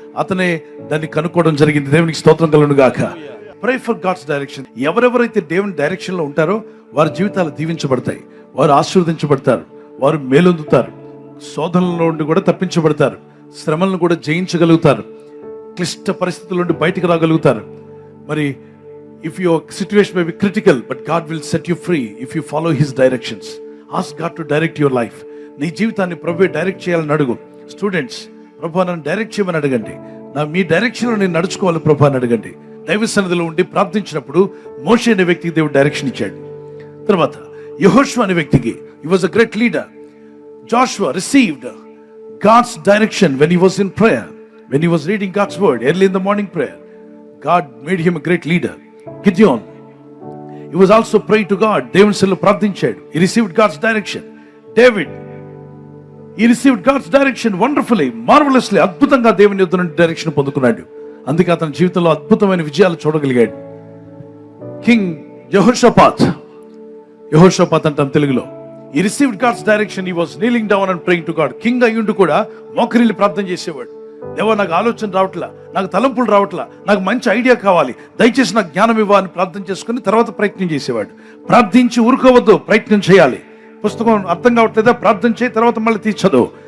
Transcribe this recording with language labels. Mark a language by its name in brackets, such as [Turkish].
[Telugu] అతనే దాన్ని కనుక్కోవడం జరిగింది. దేవునికి స్తోత్రం కలుగును గాక. [English] Pray for God's direction. [Telugu] ఎవరెవరైతే దేవుని డైరెక్షన్ లో ఉంటారో వారి జీవితాలు దీవించబడతాయి, వారు ఆశీర్వదించబడతారు, వారు మేలొందుతారు, శోధనల నుండి కూడా తప్పించబడతారు, శ్రమలను కూడా జయించగలుగుతారు, క్లిష్ట పరిస్థితుల నుండి బయటకు రాగలుగుతారు. [English] మరి if your situation may be critical, but God will set you free if you follow his directions. Ask God to direct your life. [Telugu] నీ జీవితాన్ని ప్రభువే డైరెక్ట్ చేయాలని అడుగు. స్టూడెంట్స్, ప్రభువా నన్ను డైరెక్ట్ చేయమని అడగండి. మీ డైరెక్షన్లో నేను నడుచుకోవాలి ప్రభువా అని అడగండి. దైవ సన్నిధిలో ఉండి ప్రార్థించినప్పుడు మోషే అనే వ్యక్తికి దేవుడు డైరెక్షన్ ఇచ్చాడు. తర్వాత యెహోషువ అనే వ్యక్తికి, [English] he was a great leader. Joshua received God's direction when he was in prayer, when he was reading God's word early in the morning prayer. God made him a great leader. Gideon, he was also praying to God. [Telugu] దేవుని సన్నిధిలో ప్రార్థించాడు. [English] He received God's direction. David, he received God's direction wonderfully, marvelously. [Telugu] అద్భుతంగా దేవుని యొద్ద నుండి direction పొందుకున్నాడు. అందుకే అతని జీవితంలో అద్భుతమైన విజయాలు చూడగలిగాడు. కింగ్ యెహోషాపాత్ అంటాం తెలుగులో. [English] He received God's direction. He was kneeling down and praying to God. [Telugu] King అయ్యుండి కూడా మోకరిల్లి ప్రార్థన చేసేవాడు. దేవా నాకు ఆలోచన రావట్లా, నాకు తలంపులు రావట్లా, నాకు మంచి ఐడియా కావాలి, దయచేసి నాకు జ్ఞానం ఇవ్వ అని ప్రార్థన చేసుకుని తర్వాత ప్రయత్నం చేసేవాడు. ప్రార్థించి ఊరుకోవద్దు, ప్రయత్నం చేయాలి. పుస్తకం అర్థం కావట్లేదా, ప్రార్థన చేయి, తర్వాత మళ్ళీ తీసి చదువు.